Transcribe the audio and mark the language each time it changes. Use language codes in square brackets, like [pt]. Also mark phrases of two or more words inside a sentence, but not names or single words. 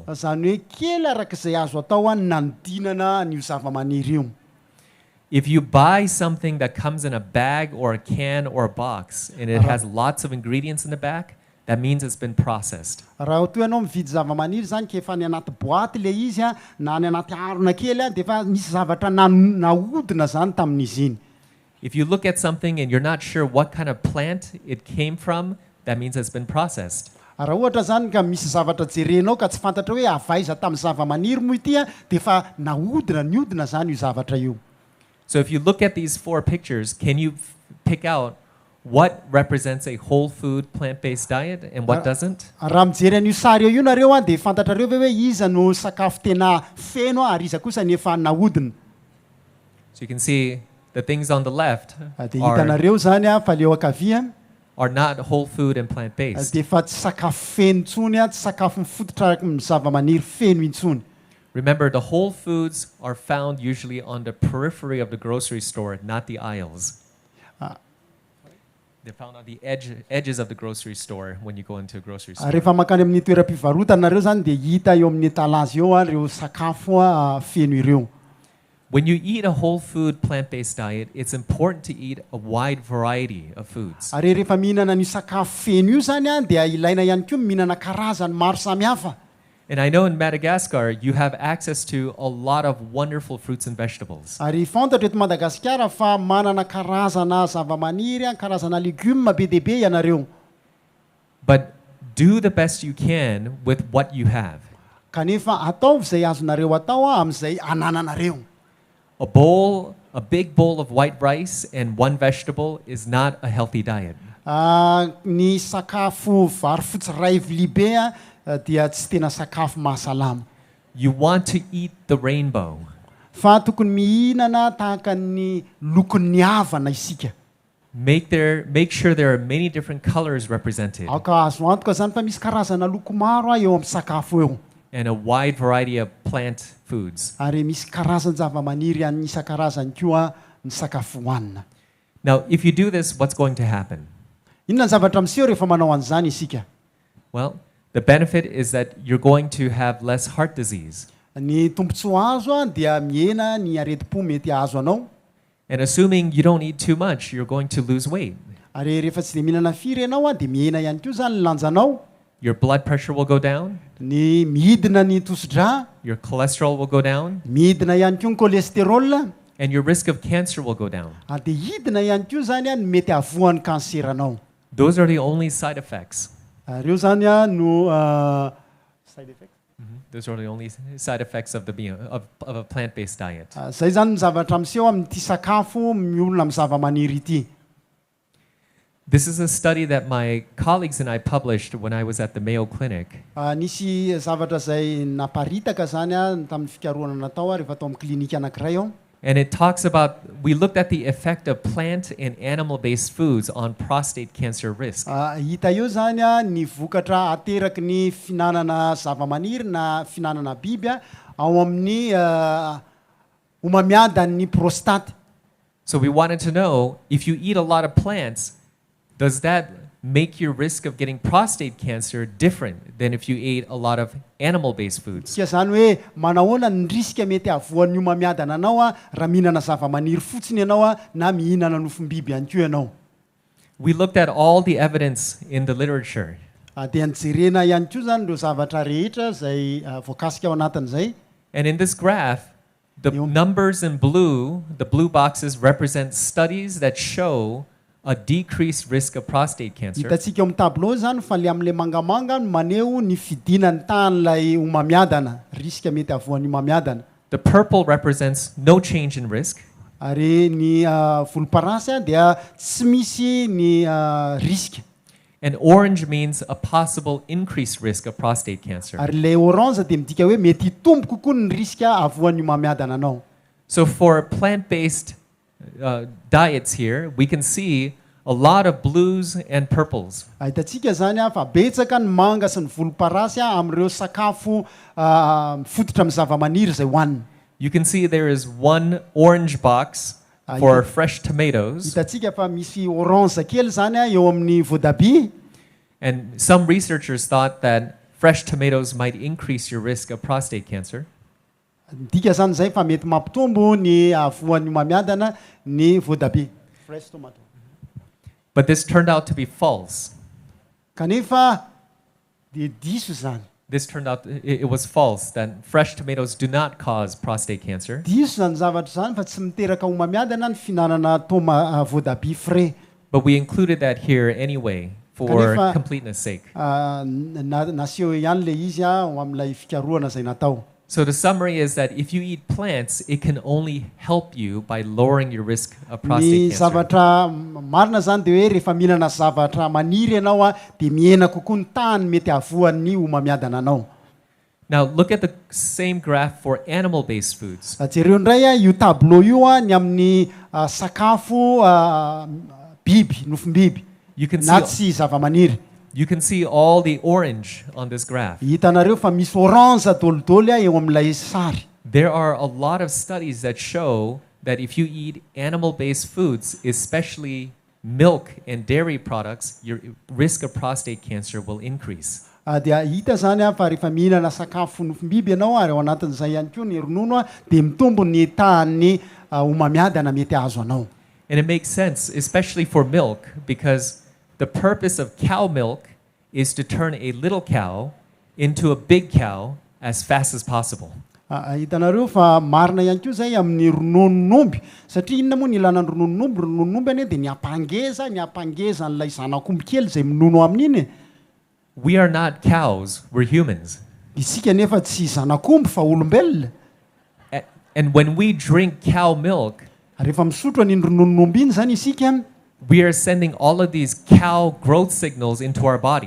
[mg] Zany hoe kely arak'izay azo atao nanodinana n'io zava-maniry io. [en] If you buy something that comes in a bag or a can or a box and it has lots of ingredients in the back, that means it's been processed. [mg] Raha toa ianao mividy zava-maniry zany ka efa ny anaty boaty le izy na ny anaty harona kely dia efa misy zavatra nahodina zany tamin'izy iny. [en] If you look at something and you're not sure what kind of plant it came from, that means it's been processed. [mg] Raha ohatra zany ka misy zavatra jerenao ka tsy fantatra hoe avaiza tamin'ny zava-maniry moa ity dia efa nahodina nihodina zany io zavatra io. [en] So if you look at these four pictures, can you pick out what represents a whole food plant-based diet and what doesn't? [mg] Raha mijery an'io sary io nareo dia fantatrareo hoe iza no sakafo tena feno ary iza kosa ny efa nahodina. [en] So you can see the things on the left [mg] Dia hitanareo zany fa leo ankavia [en] are not whole food and plant-based. [mg] dia fa tsy sakafo feno intsony a tsy sakafo mifototra araka ny zava-maniry feno intsony. [en] Remember, the whole foods are found usually on the periphery of the grocery store, not the aisles. They're found on the edges of the grocery store when you go into a grocery store. [mg] Rehefa makany amin'ny toeram-pivarotanareo zany dia hita eo amin'ny étalage eo reo sakafo feno ireo. [en] When you eat a whole food plant-based diet, it's important to eat a wide variety of foods. [mg] Ary rehefa mihinana ny sakafo feno io zany dia ilaina ihany koa mihinana karazany maro samihafa. [en] And I know in Madagascar, you have access to a lot of wonderful fruits and vegetables. [mg] Ary fantatra eto Madagasikara fa manana karazana zava-maniry, karazana légumes be dia be ianareo. [en] But do the best you can with what you have. [mg] Kanefa ataovy izay azonareo atao amin'izay anananareo. [en] A big bowl of white rice and one vegetable is not a healthy diet. [mg] Ny sakafo vary fotsy ray vilia be dia tsy tena sakafo mahasalama. [en] You want to eat the rainbow. [mg] Fa tokony mihinana tahaka ny lokon'ny havana isika. [en] Make sure there are many different colors represented. [mg] Aka azo antoka zany fa misy karazana loko maro eo amin'ny sakafo eo. [en] And a wide variety of plant foods. [mg] Ary misy karazana zava-maniry any isan-karazany koa ny sakafo hohanina. [en] Now, if you do this, what's going to happen? [mg] Inona ny zavatra miseho rehefa manao an'izany isika? [en] Well, the benefit is that you're going to have less heart disease. [mg] Ny tombontsoa azo dia mihena ny areti-po mety azo anao. [en] And assuming you don't eat too much, you're going to lose weight. [mg] Ary rehefa tsy dia mihinana firy ianao dia mihena ihany koa zany lanjanao. [en] Your blood pressure will go down. [mg] Ny midina ny tosi-dra. [en] Your cholesterol will go down. [mg] Midina ihany koa ny cholesterol. [en] And your risk of cancer will go down. [mg] Dia hidina ihany koa zany ny mety avoan'ny kanseranao. [en] Those are the only side effects. [mg] Reo zany no [en] side effects. Those are the only side effects of a plant-based diet. [mg] Zay zany ny zavatra miseho amin'ity sakafo miolona amin'ny zava-maniry ity. [en] This is a study that my colleagues and I published when I was at the Mayo Clinic. [mg] Nisy zavatra zay naparitaka zany tamin'ny fikarohana natao rehefa tao amin'ny klinika anankiray eo. [en] And it talks about, we looked at the effect of plant and animal-based foods on prostate cancer risk. [mg] Hita eo zany ny vokatra ateraky ny finanana zava-maniry na finanana biby ao amin'ny homamiadan'ny prostate. [en] So we wanted to know, if you eat a lot of plants, does that make your risk of getting prostate cancer different than if you ate a lot of animal-based foods? [mg] Kia zany hoe manahoana ny riska mety avoan'ny homamiadana anao raha mihinana zava-maniry fotsiny ianao na mihinana nofom-biby ihany koa ianao. [en] We looked at all the evidence in the literature. [mg] Dia nijerena ihany koa zany ireo zavatra rehetra zay voakasika ao anatin'izay. [en] And in this graph, the numbers in blue, the blue boxes represent studies that show a decreased risk of prostate cancer. [mg] Hitatsika amin'ny tableau zany fa le amin'le mangamanga maneho ny fidinany tahan'ilay homamiadana, riska mety avoan'ny homamiadana. [en] The purple represents no change in risk. [mg] Ary ny volomparasy dia tsy misy ny riska. [en] And orange means a possible increased risk of prostate cancer. [mg] Ary le orange dia midika hoe mety hitombo kokoa ny riska avoan'ny homamiadana anao. [en] So for plant-based diets here, we can see a lot of blues and purples. [mg] Hitatsika zany fa betsaka ny manga sy ny volomparasy amin'ireo sakafo fototra amin'ny zava-maniry zay hohanina. [en] You can see there is one orange box for fresh tomatoes. [mg] Hitatsika fa misy orange kely zany eo amin'ny voatabia. [en] And some researchers thought that fresh tomatoes might increase your risk of prostate cancer. [mg] Dika zany zay fa mety mampitombo ny avoan'ny homamiadana ny voatabia. [en] Fresh tomato. But this turned out to be false. [mg] Kanefa dia diso zany. [en] This turned out, it was false, that fresh tomatoes do not cause prostate cancer. [mg] Diso zany zavatra zany fa tsy miteraka homamiadana ny finanana voatabia frais. [en] But we included that here anyway for completeness sake. [mg] Naseho ihany le izy amin'ilay fikarohana zay natao. [en] So the summary is that if you eat plants, it can only help you by lowering your risk of prostate cancer. [mg] Zavatra marina zany dia hoe rehefa mihinana zavatra maniry ianao dia mihena kokoa ny tany mety avoan'ny homamiadana anao. [en] Now look at the same graph for animal-based foods. [mg] Jereo indray io tableau io ny amin'ny sakafo biby, nofom-biby. [en] You can [mg] na [en] see [mg] tsy zava-maniry. [en] you can see all the orange on this graph. [mg] Hitanareo fa misy orange dolidoly eo amin'ilay sary. [en] There are a lot of studies that show that if you eat animal-based foods, especially milk and dairy products, your risk of prostate cancer will increase. [mg] Dia hita zany fa rehefa mihinana sakafo nofim-biby ianao ary ao anatin'izay ihany koa ny ronono dia mitombo ny tahan'ny homamiadana mety azo anao. [en] And it makes sense, especially for milk, because the purpose of cow milk is to turn a little cow into a big cow as fast as possible. [mg] Hitanareo fa marina ihany koa zay amin'ny rononon'omby satria inona moa ny ilana ny rononon'omby anie dia ny ampangeza n'ilay zanak'omby kely zay minono amin'iny. [en] We are not cows, we're humans. [mg] Isika nefa tsy zanak'omby fa olombelona. [en] And when we drink cow milk, [mg] Rehefa misotro an'iny rononon'omby iny zany isika, [en] we are sending all of these cow growth signals into our body.